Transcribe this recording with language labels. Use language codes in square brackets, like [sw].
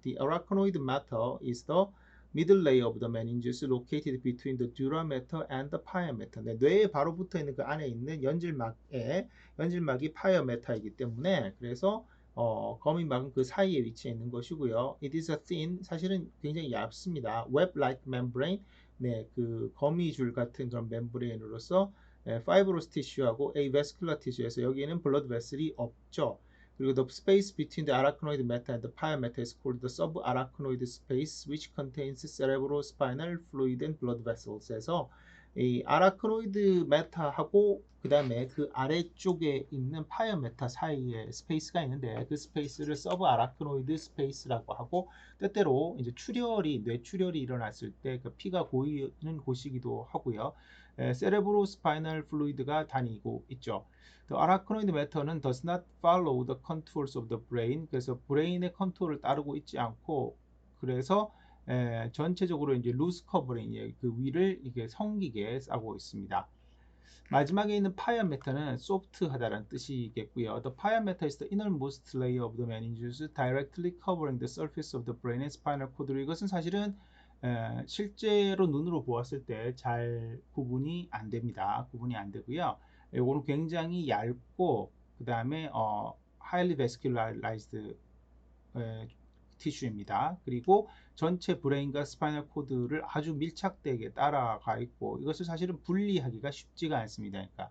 [en] The arachnoid matter is the middle layer of the meninges located between the dura mater and the pia mater. [ko] 네, 뇌에 바로 붙어 있는 그 안에 있는 연질막이 파이어 메타이기 때문에 그래서 거미막은 그 사이에 위치해 있는 것이고요. [en] It is a thin, [ko] 사실은 굉장히 얇습니다. [en] web-like membrane, [ko] 네, 그 거미줄 같은 그런 멤브레인으로서 fibrous tissue하고 avascular tissue에서 여기에는 blood vessel이 없죠. 그리고 [en] the space between the arachnoid meta and the pia meta is called the subarachnoid space, which contains cerebrospinal fluid and blood vessels. [ko] 해서 이 아라크노이드 메타하고 그 다음에 그 아래쪽에 있는 파이어 메타 사이에 스페이스가 있는데 그 스페이스를 서브 아라크노이드 스페이스라고 하고 때때로 이제 출혈이 뇌출혈이 일어났을 때 그 피가 고이는 곳이기도 하고요. 세레브로스파이널 플루이드가 다니고 있죠. [en] The arachnoid matter는 does not follow the contours of the brain. [ko] 그래서 브레인의 컨투어를 따르고 있지 않고 그래서 전체적으로 이제 루스 커버링 그 위를 이게 성기게 싸고 있습니다. 마지막에 있는 파이어 매터는 소프트하다라는 뜻이겠고요. [en] The pia matter is the innermost layer of the meninges directly covering the surface of the brain and spinal cord. [ko] 이것은 사실은 실제로 눈으로 보았을 때 잘 구분이 안 됩니다. 구분이 안 되고요. 이거는 굉장히 얇고 그 다음에 [en] highly vascularized [ko] 티슈입니다. 그리고 전체 브레인과 스파이널 코드를 아주 밀착되게 따라가 있고 이것을 사실은 분리하기가 쉽지가 않습니다.